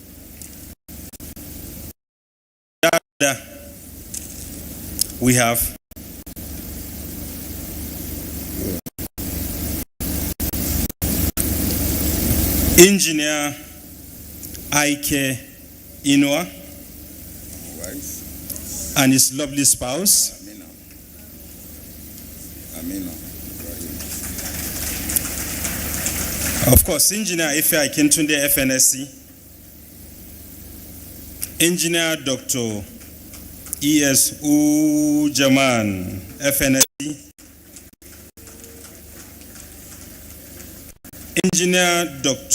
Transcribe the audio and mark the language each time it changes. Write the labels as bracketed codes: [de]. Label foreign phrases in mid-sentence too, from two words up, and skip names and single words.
[en] We have Engineer Ike Inua and his lovely spouse, Amina. Of course, Engineer Ife Akintunde, FNSC, Engineer Dr. E.S. Ujaman, FNSC, Engineer Dr.